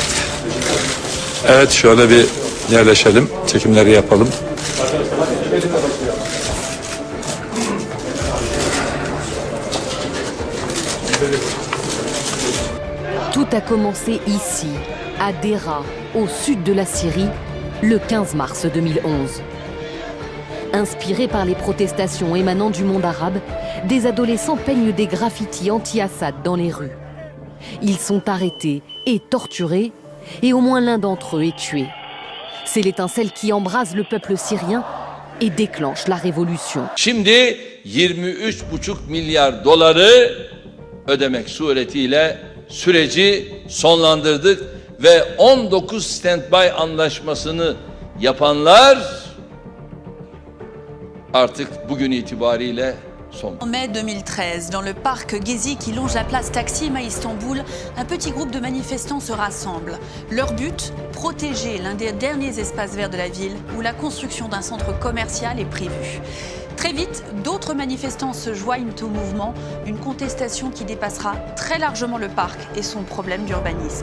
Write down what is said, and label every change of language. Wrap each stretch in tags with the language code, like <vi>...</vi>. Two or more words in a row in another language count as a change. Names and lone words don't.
<tr>Evet, şöyle bir yerleşelim, çekimleri yapalım.</tr> <fr>Tout a commencé ici, à Dera, au sud de la Syrie, le 15 mars 2011. Inspirés par les protestations émanant du monde arabe, des adolescents peignent des graffitis anti-Assad dans les rues. Ils sont arrêtés et torturés, et au moins l'un d'entre eux est tué. C'est l'étincelle qui embrase le peuple syrien et déclenche la révolution.</fr> <tr>Şimdi 23,5 milyar doları ödemek suretiyle süreci sonlandırdık ve 19 standby anlaşmasını yapanlar artık bugün itibariyle</tr> <fr>En mai 2013, dans le parc Gezi qui longe la place Taksim à Istanbul, un petit groupe de manifestants se rassemble. Leur but, protéger l'un des derniers espaces verts de la ville où la construction d'un centre commercial est prévue. Très vite, d'autres manifestants se joignent au mouvement, une contestation qui dépassera très largement le parc et son problème d'urbanisme.</fr>